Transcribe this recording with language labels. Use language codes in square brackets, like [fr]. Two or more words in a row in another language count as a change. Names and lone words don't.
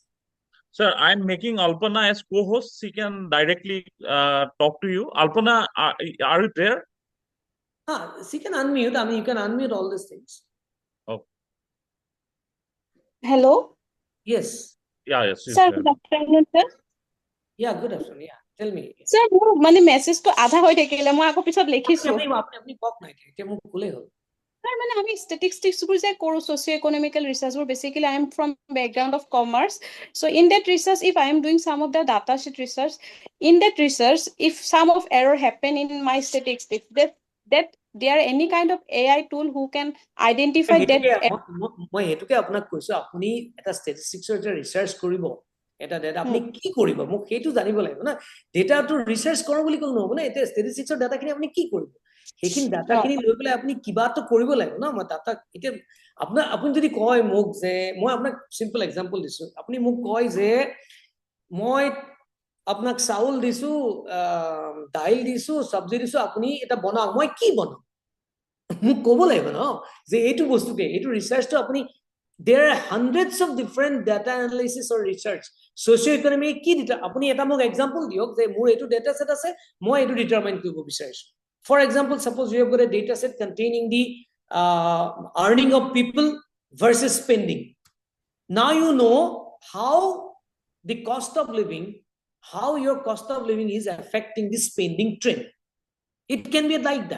[en] Sir, I'm making Alpana as co-host. She can directly talk to you. Alpana, are you there? She can unmute. I mean, you can unmute all these things. Oh. Hello. Yes. Yeah, yes. Sir, good afternoon, sir. Yeah, good afternoon. Yeah, tell me. Sir, [as] মোৰ মানে মেছেজটো আধা হৈ থাকিলে মই আকৌ পিছত লিখিছো। আপনি কক নাই এতিয়া মোক কলে হ'ল। [en] Sir, [as] মানে আমি [en] statisticsবোৰ [as] যে কৰো [en] socio-economical researchবোৰ basically I am from background of commerce. So in that research, if I am doing some of the data sheet research, in that research, if some of error happen in my statistics, that there any kind of AI tool who can identify that. [as] মই এটুকে আপোনাক কৈছো, আপুনি এটা ষ্টেটিষ্টিক্সৰ এটা ৰিচাৰ্চ কৰিব, এটা ডেটা আপুনি কি কৰিব মোক সেইটো জানিব লাগিব না। ডেটাটো ৰিচাৰ্চ কৰো বুলি ক'লে নহব না। এতিয়া ষ্টেটিষ্টিক্সৰ ডাটাখিনি আপুনি কি কৰিব, সেইখিনি ডাটাখিনি লৈ পেলাই আপুনি কিবাটো কৰিব লাগিব না। মই ডাটা এতিয়া আপুনি যদি কয় মোক যে, মই আপোনাক [en] simple example [as] দিছো, আপুনি মোক কয় যে মই আপোনাক চাউল দিছো, দাইল দিছো, চব্জি দিছো, আপুনি এটা বনাওক, মই কি বনাম মোক ক'ব লাগিব ন যে এইটো বস্তুকে, এইটো ৰিচাৰ্চটো আপুনি, [en] there are hundreds of different data analysis or research socio-economic [as] কি দিটা আপুনি এটা মোক এক্সাম্পল দিয়ক যে মোৰ এইটো [en] data set [as] আছে, মই এইটো ডিটাৰমাইন কৰিব বিচাৰিছো। [en] For example, suppose you have got a data set containing the earning of people versus spending. Now you know how the cost of living, how your cost of living is affecting the spending trend. It can be like that.